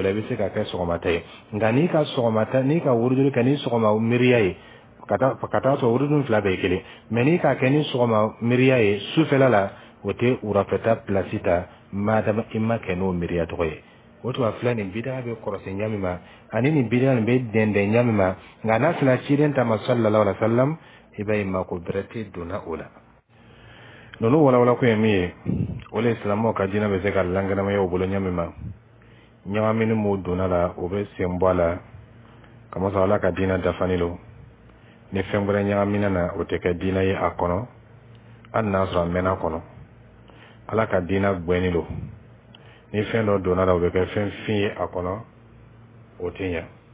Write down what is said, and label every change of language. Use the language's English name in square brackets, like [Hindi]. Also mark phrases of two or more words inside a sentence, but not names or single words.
[Bambara] tola i bɛ se ka kɛ sɔgɔmata ye nka n'i ka sɔgɔmata n'i ka wurudili kɛ ni sɔgɔma miiriya ye ka taa sɔrɔ wurudili fila bɛɛ ye kelen mais n'i ka kɛ ni sɔgɔma miiriya ye sufɛla la o tɛ wurafɛta place ta madama i ma kɛ n'o miiriya tɔgɔ ye o tuma filɛ nin bidaga bɛ kɔrɔsi ɲami ma ani nin bidaga nin bɛ dɛndɛn ɲami ma nka n'a sera ciden ta ma [Arabic] صلى الله عليه وسلم [Bambara] i b'a ye mako bɛrɛ tɛ donna o la nunu walawala ko ye min ye o le silamɛw ka diinɛ bɛ se ka lankɛnɛmaya u bolo ɲami ma ɲagamini m'o donna la o bɛ sen bɔ a la kamasɔrɔ ala ka diinɛ dafani lo ni fɛn wɛrɛ ɲagamina na o tɛ kɛ diinɛ ye a kɔnɔ hali n'a sɔrɔ a mɛnna kɔnɔ ala ka diinɛ gbɛni lo ni fɛn dɔ donna la o bɛ kɛ fɛn fin ye a kɔnɔ o tɛ ɲɛ